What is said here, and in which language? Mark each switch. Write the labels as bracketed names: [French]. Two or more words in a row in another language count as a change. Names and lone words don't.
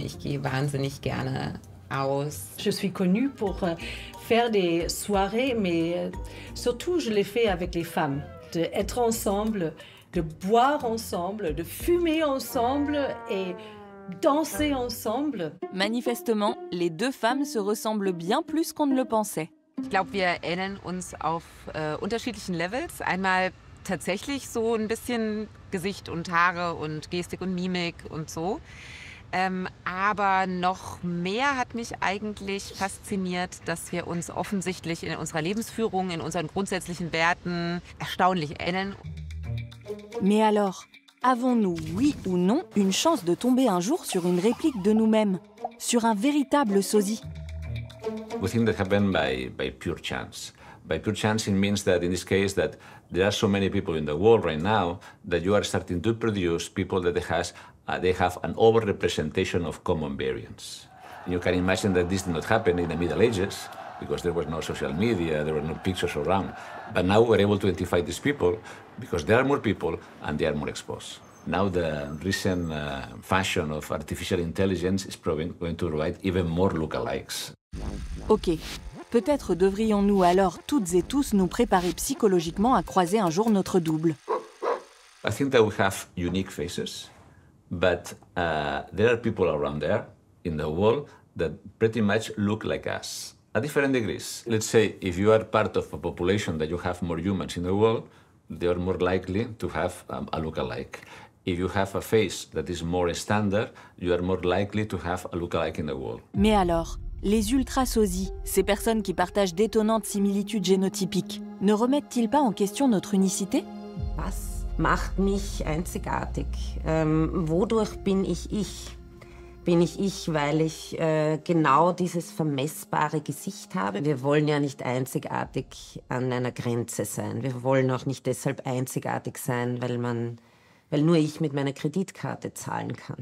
[German] Ich gehe wahnsinnig gerne aus. [French] Je suis connue pour faire des soirées, mais surtout je les fais avec les femmes. D'être ensemble, de boire ensemble, de fumer ensemble et danser ensemble. Manifestement, les 2 femmes se ressemblent bien plus qu'on ne le pensait. [German] Ich glaube, wir ähneln uns auf unterschiedlichen Levels. Einmal tatsächlich so ein bisschen Gesicht und Haare und Gestik und Mimik und so. Aber noch mehr hat mich eigentlich fasziniert, dass wir uns offensichtlich in unserer Lebensführung, in unseren grundsätzlichen Werten erstaunlich ähneln. [French] Mais alors, avons-nous, oui ou non, une chance de tomber un jour sur une réplique de nous-mêmes, sur un véritable sosie? [English] We think that happened by pure chance. By pure chance, it means that in this case that there are so many people in the world right now that you are starting to produce people that they have an overrepresentation of common variants. And you can imagine that this did not happen in the Middle Ages because there was no social media, there were no pictures around. But now we're able to identify these people because there are more people and they are more exposed. Now the recent fashion of artificial intelligence is going to provide even more lookalikes. [French] Ok, peut-être devrions-nous alors toutes et tous nous préparer psychologiquement à croiser un jour notre double. [English] I think that we have unique faces, but there are people around there in the world that pretty much look like us at different degrees. Let's say if you are part of a population that you have more humans in the world, they are more likely to have a lookalike. If you have a face that is more standard, you are more likely to have a lookalike in the world. [French] Mais alors, les ultra-sosies, ces personnes qui partagent d'étonnantes similitudes génotypiques, ne remettent-ils pas en question notre unicité? [German] Was macht mich einzigartig? Wodurch bin ich ich? bin ich, weil ich genau dieses vermessbare Gesicht habe. Wir wollen ja nicht einzigartig an einer Grenze sein. Wir wollen auch nicht deshalb einzigartig sein, weil nur ich mit meiner Kreditkarte zahlen kann.